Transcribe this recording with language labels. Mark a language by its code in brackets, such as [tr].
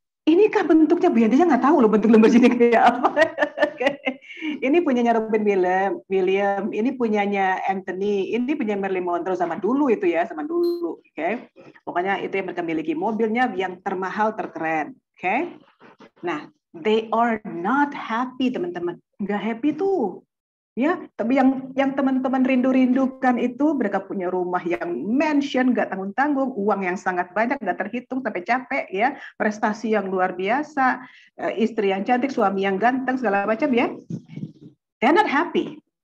[id] Inikah bentuknya Bu Yanti nggak tahu loh bentuk Lamborghini kayak apa. Ini punyanya Robin Williams, ini punyanya Anthony, ini punya Marilyn Monroe zaman dulu itu ya, zaman dulu. Oke. Pokoknya itu yang mereka miliki, mobilnya yang termahal, terkeren. Oke. [en] Nah, they are not happy [id] teman-teman. Nggak happy tuh. Ya, tapi yang teman-teman rindu-rindukan itu mereka punya rumah yang mansion, nggak tanggung-tanggung, uang yang sangat banyak, nggak terhitung sampai capek ya, prestasi yang luar biasa, istri yang cantik, suami yang ganteng, segala macam ya. [en] They're not happy.